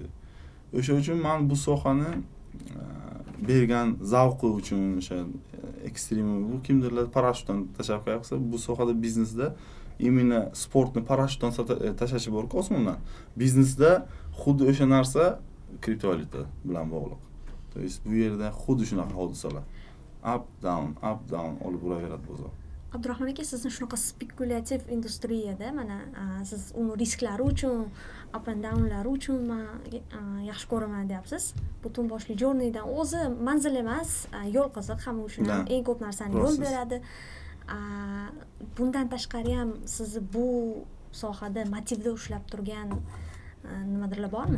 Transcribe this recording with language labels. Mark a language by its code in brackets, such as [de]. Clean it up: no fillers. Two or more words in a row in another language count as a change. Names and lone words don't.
[uz] O'sha uchun men bu sohani bergan zavqi uchun o'sha ekstrem bu kimdirlar parashyutdan tashlab qo'ysa, bu sohada biznesda именно sportni parashyutdan tashlashi bor-ku osmondan. Biznesda xuddi o'sha narsa kriptovalyuta bilan bog'liq. [ru] То есть [uz] bu yerda xuddi shunaqa hodisalar. [en] Up down [uz] olib boraveradi bozor. Abdurahmon aka, sizni shunaqa spekulativ industriyada, mana siz uni risklari uchun, [en] up and downlari [uz] uchun men yaxshi ko'raman deyapsiz. Butun boshli journeydan o'zi manzil emas, yo'l qiziq, hamma uchun ham eng ko'p narsani yo'l beradi. Bundan tashqari ham sizni bu sohada motivda ushlab turgan nimadirlar bormi?